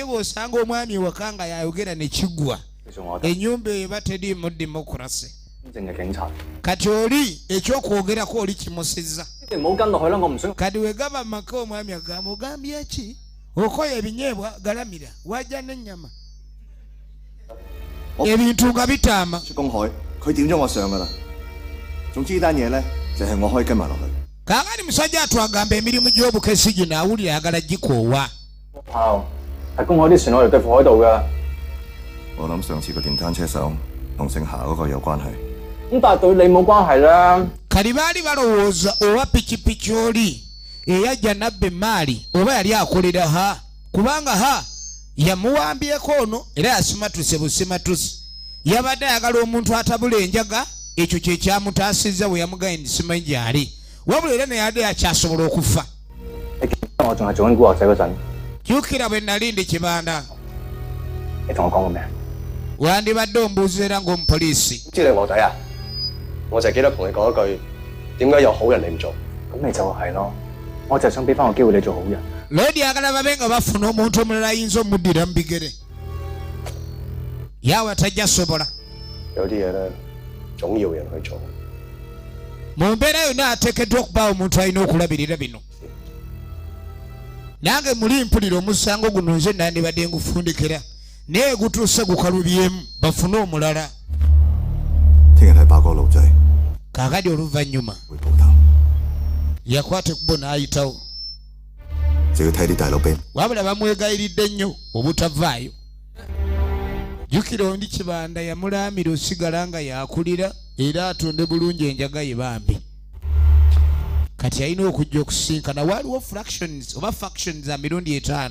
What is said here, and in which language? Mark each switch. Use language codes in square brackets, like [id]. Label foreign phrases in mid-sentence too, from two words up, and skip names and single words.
[lg] bw'osanga omwami ewaka nga yayogera ne kiggwa ennyumba eba teriimu demokurasi kati oli ekyokwogerako oli kimusizza kati wegaba maka omwami agamba ogambye ki okoya ebinyeebwa galamira wajja n'ennyama ebintu nga bitaama [yue] 出公海，佢點咗我上噶啦。總之呢單嘢咧，就係我可以跟埋落去。 [lg] Kaagani musajja atwagamba emirimu gy'obukesi gino awulira ayagala gikoowa. [yue] 係公海啲船我哋對付海盜㗎。我諗上次個電單車手同姓夏嗰個有關係。咁但係對你冇關係啦。 [lg] Kali baali balowooza owa pikipiki oli eyajja nabba emmaali oba yali akolera ha kubanga ha yamuwambyeko ono era yasimatuse busimatuse yabadde ayagala omuntu atabula enjaga ekyo kye kyamutaasizza bwe yamuganye ndisimanyi gy'ali wabula era naye yadde yakyasobola okufa. [yue] 我仲係做緊古惑仔嗰陣， [lg] jjukira bwe nali ndi kibanda [yue] 你同我講過咩？ [lg] wandibadde ombuuza era ng'omupoliisi. [yue] 知你鑊仔啊！我就記得同你講一句，點解有好人你唔做？咁你就係咯，我就係想俾翻個機會你做好人。 [lg] Lodi agala babe nga bafuna omuntu omulala ayinza omuddira mu bigere. Yaawe tajja sobola. [yue] 有啲嘢咧，總要人去做。 [lg] Mu mbeera yonna ateekeddwa okubaawo omuntu alina okulabirira bino. Nange muli mpulira omusango guno nze nandibadde ngufundikira naye gutuuse gukalubyemu bafune omulala. [yue] 聽日睇爆個路仔。 [lg] Kaakati oluvannyuma [yue] 會報頭。 [lg] yakwata ekkubo n'ayitawo. [yue] 就要睇啲大佬俾。 [lg] Wabula bamwegayiridde nnyo obutavaayo. Jjukira ondi kibanda yamulaamira osigala nga yakulira era atonde bulungi enjaga ye bambi. Kati alina okujja okusinkana waaliwo fractions oba factions za mirundi 5.